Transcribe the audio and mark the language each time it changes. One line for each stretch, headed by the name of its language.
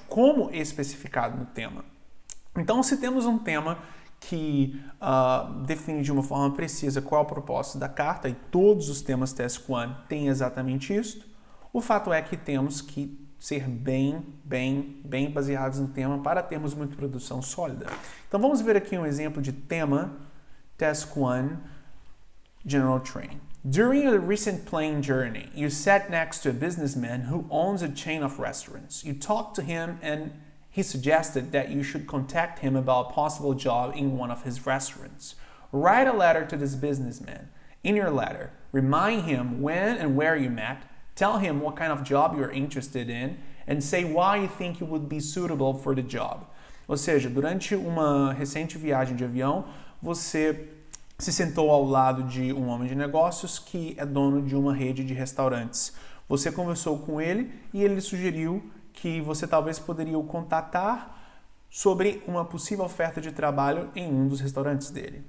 Portuguese: Como especificado no tema? Então, se temos um tema que define de uma forma precisa qual é o propósito da carta, e todos os temas Task 1 têm exatamente isso, o fato é que temos que ser bem baseados no tema para termos uma introdução sólida. Então vamos ver aqui um exemplo de tema Task 1 General Training.
English: During a recent plane journey, you sat next to a businessman who owns a chain of restaurants. You talked to him and he suggested that you should contact him about a possible job in one of his restaurants. Write a letter to this businessman. In your letter, remind him when and where you met. Tell him what kind of job you're interested in and say why you think you would be suitable for the job.
Portuguese: Ou seja, durante uma recente viagem de avião, você se sentou ao lado de um homem de negócios que é dono de uma rede de restaurantes. Você conversou com ele e ele sugeriu que você talvez poderia o contatar sobre uma possível oferta de trabalho em um dos restaurantes dele.